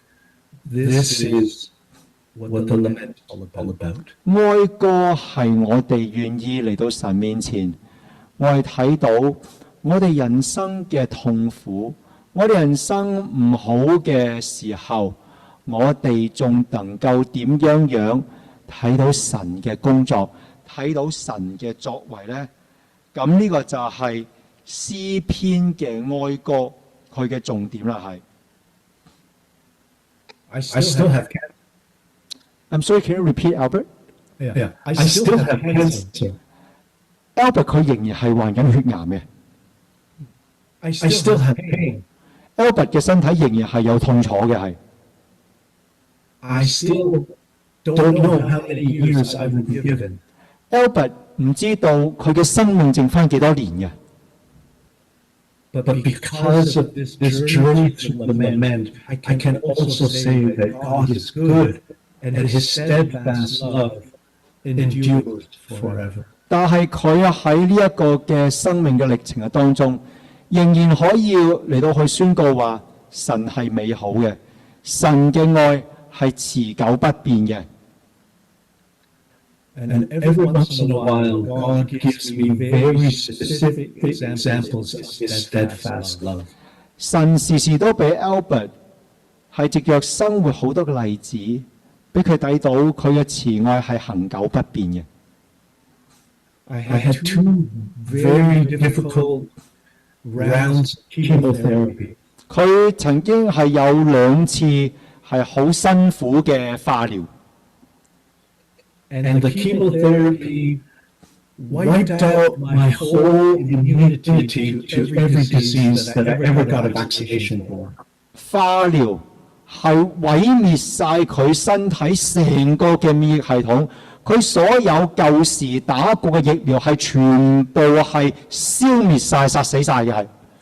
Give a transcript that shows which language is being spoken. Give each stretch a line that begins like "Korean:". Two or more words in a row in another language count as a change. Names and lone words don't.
English: This is what the lament is all about.
Cantonese: 哀歌係我哋願意嚟到神面前，我哋睇到我哋人生嘅痛苦，我哋人生唔好嘅時候，我哋仲能夠點樣睇到神嘅工作，睇到神嘅作為呢？咁呢個就係詩篇嘅哀歌，佢嘅重點啦係。
English: I still have cancer. I'm sorry, can you repeat, Albert? Yeah, I still have cancer.
Cantonese: Albert 佢仍然係患緊血癌嘅。
English: I still have pain.
Cantonese: Albert 嘅身體仍然係有痛楚嘅係。
English: I still don't know how many years I will be given.
Cantonese: Albert 唔知道佢嘅生命剩翻幾多年嘅。
English: But because of this journey through lament, I can also say that God is good and His steadfast love endures forever.
Cantonese: 但係佢喺呢一個嘅生命嘅歷程嘅當中，仍然可以嚟到去宣告話神係美好嘅，神嘅愛係持久不變嘅。
English: And every once in a while, God gives me very specific examples of His steadfast love.
Cantonese: 神時時都俾 Albert 係藉着生活好多嘅例子，俾佢睇到佢嘅慈愛係恆久不變嘅。
English: I had 2 very difficult rounds of chemotherapy.
Cantonese: 佢曾經係有2次係好辛苦嘅化療。
English: And the chemotherapy wiped out my whole immunity to every disease that I ever got a vaccination for.
Cantonese: 化療係毀滅晒佢身體成個嘅免疫系統，佢所有舊時打過嘅疫苗係全部係消滅晒、殺死晒嘅係。